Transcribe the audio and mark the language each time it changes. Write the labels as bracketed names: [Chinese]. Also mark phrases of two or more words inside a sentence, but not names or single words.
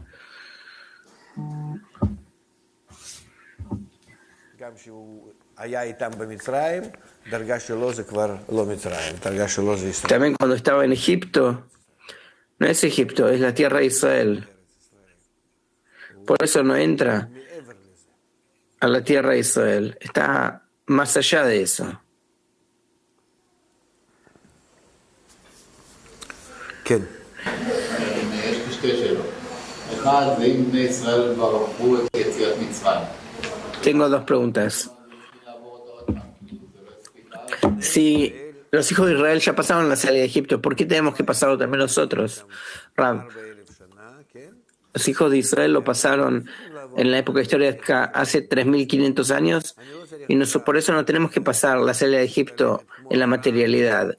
[Spanish] También cuando estaba en Egipto, no es Egipto, es la tierra de Israel. Por eso no entra a la tierra de Israel. Está más allá de eso. [Hebrew] כן. יש לי שתי שאלות. אחד, ואם בני ישראל ברכו את יציאת מצרים. [Spanish] Tengo 2 preguntas. Si los hijos de Israel ya pasaron la salida de Egipto, ¿por qué tenemos que pasarlo también nosotros? Rav, los hijos de Israel lo pasaron en la época histórica hace 3.500 años y por eso no tenemos que pasar la salida de Egipto en la materialidad.